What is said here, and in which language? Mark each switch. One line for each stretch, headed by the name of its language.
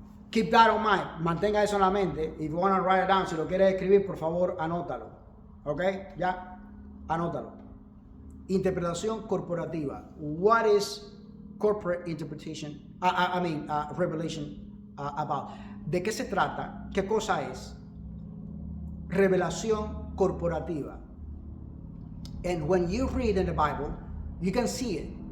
English: Keep that in mind.
Spanish: Mantenga eso en la mente.
English: If you want to write it down,
Spanish: si lo quieres escribir, por favor, anótalo. ¿Ok? Ya, anótalo. Interpretación corporativa.
English: What is corporate interpretation? Revelation about.
Spanish: ¿De qué se trata? ¿Qué cosa es? Revelación corporativa.
English: And when you read in the Bible, you can see it.